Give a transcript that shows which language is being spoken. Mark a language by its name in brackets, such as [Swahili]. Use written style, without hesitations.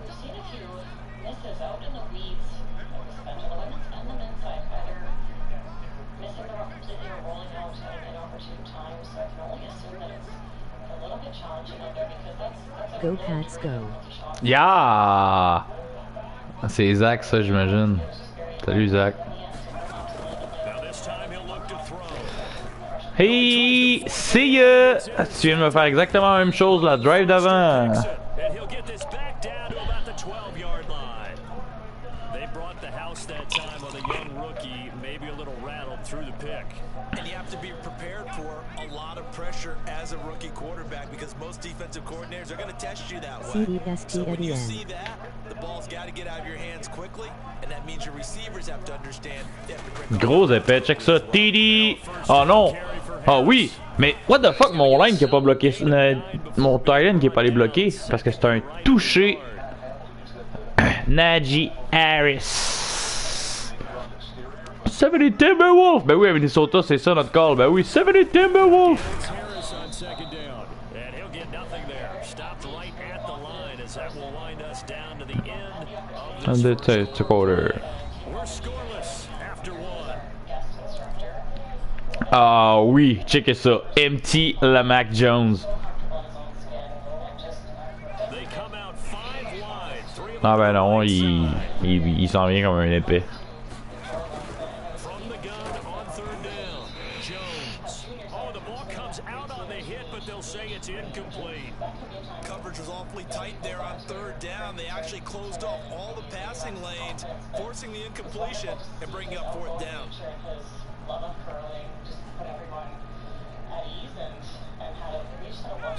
[English] We've seen a few misses out in the weeds, especially on the women's and the men's side, either missing the route completely or rolling out at an inopportune time. So I can only assume that it's a little bit challenging out there because that's a Go Pats go. [French] Yeah! C'est Zach, ça, j'imagine. Salut, Zach. [English] Now this time he'll look to throw. Hey! See ya! [French] Tu viens de me faire exactement la même chose, la drive d'avant. [English] And he'll get this back down to about the 12-yard line. They brought the house that time on the young rookie, maybe a little rattled through the pick. And you have to be prepared for a lot of pressure as a rookie quarterback because most defensive coordinators are going to test you that way. So when you see that, the ball's got to get out of your hands quickly, and that means your receivers have to understand they have to break. [French] Gros épais, check ça. TD! Oh non! Ah oui! Mais [English] what the fuck, [French] mon line qui a pas bloqué. Mon Titan qui est pas allé bloquer. Parce que c'est un touché. Najee Harris. 70 Timberwolf! Ben oui, à Minnesota, c'est ça notre call. Ben oui, 70 Timberwolf! [English] Harris on 2nd down. And he'll get nothing there. Stopped right at the line as that will wind us down to the end of And it's a quarter. We're scoreless after 1. [French] Ah oui, checkez ça. MT Lamac Jones. [English] They come out 5 wide. 3 of Ah them [French] ben non, il s'en vient comme un épée. [English] from the gun on 3rd down. Jones. Oh, the ball comes out on the hit, but they'll say it's incomplete. Coverage was awfully tight there on third down. They actually closed off all the passing lanes, forcing the incompletion and bringing up fourth down. His love of curling just put everyone at ease and had a reach that